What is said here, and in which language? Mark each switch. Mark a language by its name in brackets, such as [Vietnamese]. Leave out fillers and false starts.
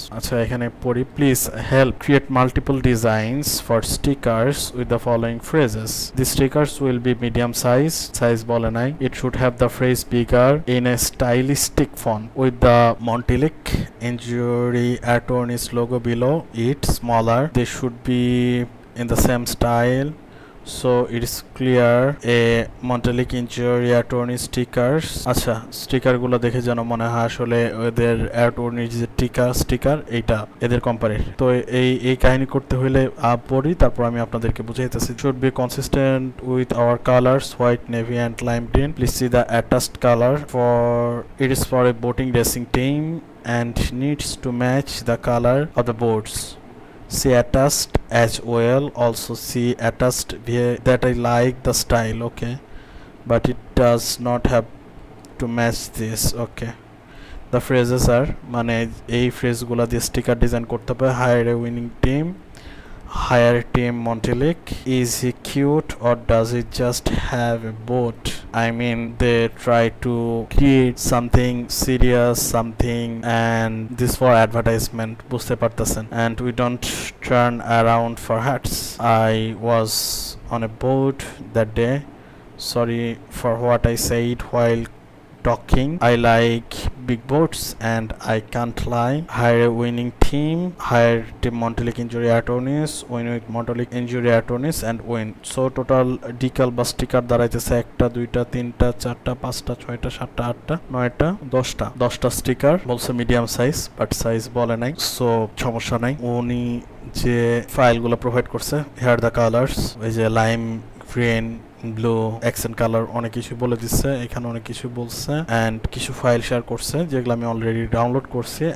[Bangla] আচ্ছা, এখানে পড়ি, [English] Please help create multiple designs for stickers with the following phrases. The stickers will be medium size [Bangla] বলে নাই। [English] It should have the phrase bigger in a stylistic font with the Montelic injury attorney's logo below it smaller. They should be in the same style, so it is clear a Montelic injury attorney stickers. [Bangla] আচ্ছা, sticker গুলো দেখে যেন মনে হয় আসলে ওদের অ্যাটর্নির যে sticker এইটা এদের কোম্পানির। তো এই কাহিনী করতে হইলে পড়ি, তারপর আমি আপনাদেরকে বুঝাইতেছি। [English] should be consistent with our colors white, navy and lime green. Please see the attached color for it is for a boating racing team and needs to match the color of the boards. See attached as well. Also see attached that I like the style, okay, but it does not have to match this. Okay, the phrases are [Bangla] মানে এই ফ্রেজগুলো দিয়ে sticker design করতে হবে। [English] hire a winning team, hire team Montelic. Is he cute or does he just have a boat? I mean, they try to create something serious, something, and this for advertisement, [Bangla] বুঝতে পারতেছেন। [English] And we don't turn around for hats. I was on a boat that day. Sorry for what I said while talking. I like big boats and I can't lie. Hire a winning team, hire team Montelic injury attorneys, win with Montelic injury attorneys and win. So total decal [Bangla] বা sticker দাঁড়াইতেছে 1টা 2টা 3টা 4টা 5টা 6টা 7টা 8টা 9টা 10টা sticker. বলছে medium size, but size বলে নাই, সো সমস্যা নাই। উনি যে ফাইলগুলো প্রোভাইড করছে, [English] here the colours, [Bangla] ওই যে lime green blue accent colour, অনেক কিছু বলে দিচ্ছে এখানে, অনেক কিছু বলছে অ্যান্ড কিছু ফাইল শেয়ার করছে যেগুলো আমি অলরেডি ডাউনলোড করছি।